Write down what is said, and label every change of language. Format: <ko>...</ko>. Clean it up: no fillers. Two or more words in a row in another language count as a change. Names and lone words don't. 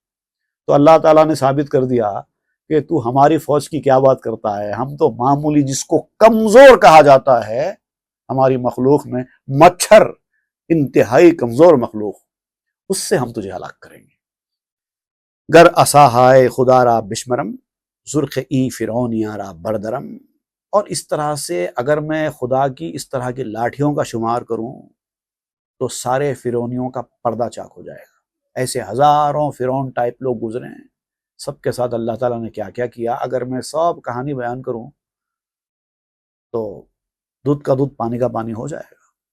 <ur>تو اللہ تعالیٰ نے ثابت کر دیا کہ تو ہماری فوج کی کیا بات کرتا ہے، ہم تو معمولی، جس کو کمزور کہا جاتا ہے ہماری مخلوق میں، مچھر انتہائی کمزور مخلوق، اس سے ہم تجھے ہلاک کریں گے۔</ur> <fa>گر اساہائے خدا را بشمرم، زرخ ای فرعونیاں را بردرم۔</fa> <ur>اور اس طرح سے اگر میں خدا کی اس طرح کی لاٹھیوں کا شمار کروں تو سارے فرعونیوں کا پردہ چاک ہو جائے گا۔ ایسے ہزاروں فرعون ٹائپ لوگ گزرے ہیں، سب کے ساتھ اللہ تعالیٰ نے کیا کیا کیا، اگر میں سب کہانی بیان کروں تو دودھ کا دودھ پانی کا پانی ہو جائے گا۔</ur>